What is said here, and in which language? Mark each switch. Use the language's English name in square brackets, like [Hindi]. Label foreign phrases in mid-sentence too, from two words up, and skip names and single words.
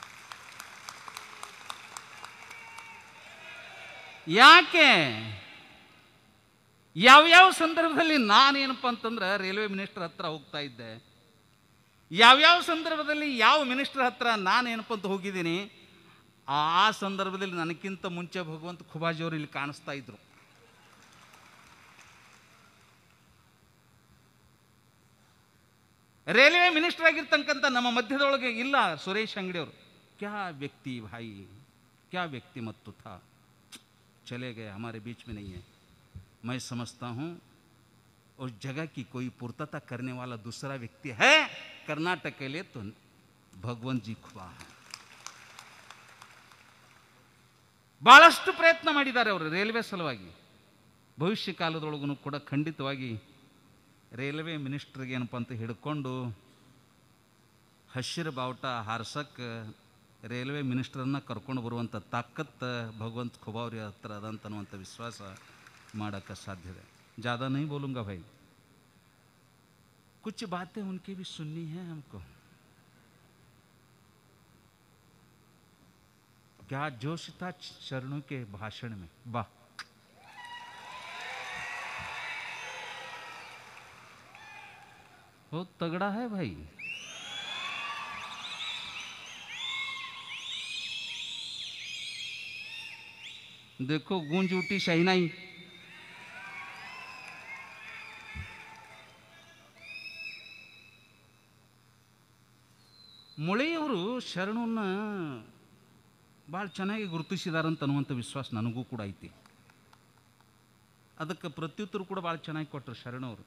[Kannada] ಯಾಕೆ ಯಾವ್ಯಾವ ಸಂದರ್ಭದಲ್ಲಿ ನಾನೇನಪ್ಪ ಅಂತಂದ್ರೆ ರೈಲ್ವೆ ಮಿನಿಸ್ಟರ್ ಹತ್ರ ಹೋಗ್ತಾ ಇದ್ದೆ, ಯಾವ್ಯಾವ ಸಂದರ್ಭದಲ್ಲಿ ಯಾವ ಮಿನಿಸ್ಟರ್ ಹತ್ರ ನಾನೇನಪ್ಪ ಅಂತ ಹೋಗಿದ್ದೀನಿ, ಆ ಸಂದರ್ಭದಲ್ಲಿ ನನಗಿಂತ ಮುಂಚೆ ಭಗವಂತ ಖುಬಾಜಿ ಅವರು ಇಲ್ಲಿ ಕಾಣಿಸ್ತಾ ಇದ್ರು. ರೈಲ್ವೆ ಮಿನಿಸ್ಟರ್ ಆಗಿರ್ತಕ್ಕಂಥ ನಮ್ಮ ಮಧ್ಯದೊಳಗೆ ಇಲ್ಲ ಸುರೇಶ್ ಅಂಗಡಿ ಅವರು. [Hindi] क्या व्यक्ति भाई, क्या व्यक्तिमत्व था, चले गए, हमारे बीच में नहीं है. मैं समझता हूँ उस जगह की कोई पूर्तता करने वाला दूसरा व्यक्ति है कर्नाटक के लिए तो भगवंत जी खुबा है. [Kannada] ಭಾಳಷ್ಟು ಪ್ರಯತ್ನ ಮಾಡಿದ್ದಾರೆ ಅವರು ರೈಲ್ವೆ ಸಲುವಾಗಿ. ಭವಿಷ್ಯ ಕಾಲದೊಳಗೂ ಕೂಡ ಖಂಡಿತವಾಗಿ ರೈಲ್ವೆ ಮಿನಿಸ್ಟ್ರಿಗೆ ಏನಪ್ಪ ಅಂತ ಹಿಡ್ಕೊಂಡು ಹಸಿರು ಬಾವುಟ ಹಾರ್ಸಕ್ಕೆ ರೈಲ್ವೆ ಮಿನಿಸ್ಟ್ರನ್ನ ಕರ್ಕೊಂಡು ಬರುವಂಥ ತಾಕತ್ತು ಭಗವಂತ ಖುಬಾವ್ರಿ ಹತ್ರ ಅದಂತನ್ನುವಂಥ ವಿಶ್ವಾಸ ಮಾಡೋಕ್ಕೆ ಸಾಧ್ಯತೆ. [Hindi] ज़्यादा नहीं बोलूँगा भाई, कुछ बातें उनकी भी सुननी है हमको. क्या जोश था चरणों के भाषण में, वाह. बहुत तगड़ा है भाई. देखो गूंज उठी शहनाई. [Kannada] ಮುಳೆಯವರು ಶರಣನ್ನ ಭಾಳ ಚೆನ್ನಾಗಿ ಗುರುತಿಸಿದಾರಂತ ಅನ್ನುವಂಥ ವಿಶ್ವಾಸ ನನಗೂ ಕೂಡ ಐತಿ. ಅದಕ್ಕೆ ಪ್ರತ್ಯುತ್ತರ ಕೂಡ ಭಾಳ ಚೆನ್ನಾಗಿ ಕೊಟ್ಟರು ಶರಣವರು.